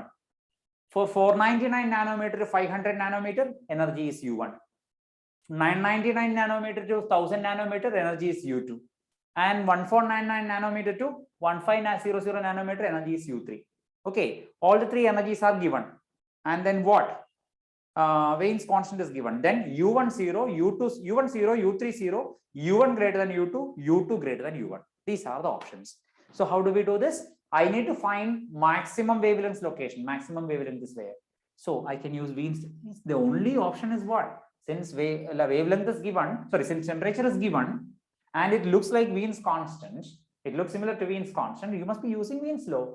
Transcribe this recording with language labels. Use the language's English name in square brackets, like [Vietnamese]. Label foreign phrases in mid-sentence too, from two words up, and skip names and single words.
[English] For 499 nanometer to 500 nanometer, energy is U1. 999 nanometer to 1000 nanometer, energy is U2. And 1499 nanometer to 1500 nanometer, energy is U3. Okay, all the three energies are given. And then what? Wien's constant is given. Then U10, U2, U10, U30, U1 greater than U2, U2 greater than U1. These are the options. So how do we do this? I need to find maximum wavelength location, maximum wavelength is where. So I can use Wien's. The only option is what? Since wavelength is given, sorry, since temperature is given, and it looks like Wien's constant, it looks similar to Wien's constant, you must be using Wien's law.